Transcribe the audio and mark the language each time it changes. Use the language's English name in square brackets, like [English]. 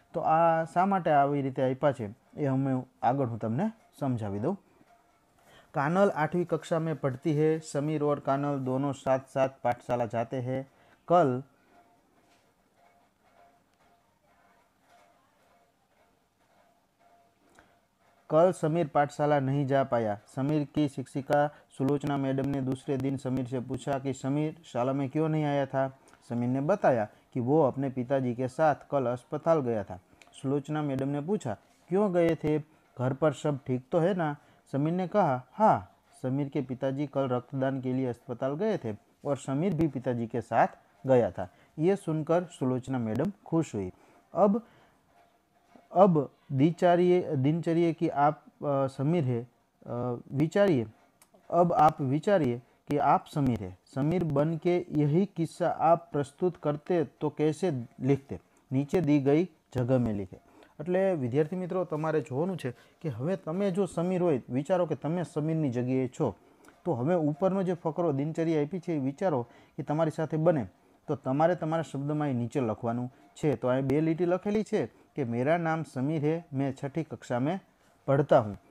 [Gujarati] તો આ શા માટે આવી રીતે આપ્યા છે એ અમે આગળ હું તમને સમજાવી દઉં. [Hindi] कानल 8वीं कक्षा में पढ़ती है. समीर और कानल दोनों साथ साथ पाठशाला जाते हैं. कल समीर पाठशाला नहीं जा पाया. समीर की शिक्षिका सुलोचना मैडम ने दूसरे दिन समीर से पूछा कि समीर शाला में क्यों नहीं आया था. समीर ने बताया कि वो अपने पिताजी के साथ कल अस्पताल गया था. सुलोचना मैडम ने पूछा क्यों गए थे, घर पर सब ठीक तो है ना. समीर ने कहा हाँ, समीर के पिताजी कल रक्तदान के लिए अस्पताल गए थे और समीर भी पिताजी के साथ गया था. ये सुनकर सुलोचना मैडम खुश हुई. अब दिनचर्या कि आप समीर है, विचारिए. अब आप विचारिए कि आप समीर है. समीर बन के यही किस्सा आप प्रस्तुत करते तो कैसे लिखते. नीचे दी गई जगह में लिखे. [Gujarati] એટલે વિદ્યાર્થી મિત્રો તમારે જોવાનું છે કે હવે તમે જો સમીર હોય, વિચારો કે તમે સમીરની જગ્યાએ છો, તો હવે ઉપરનો જે ફકરો દિનચર્યા આપી છે એ વિચારો કે તમારી સાથે બને, તો તમારે તમારા શબ્દમાં એ નીચે લખવાનું છે. તો અહીં 2 લીટી લખેલી છે કે [Hindi] મેરા નામ સમીર હે, મેં 6ठी कक्षा में पढ़ता हूँ.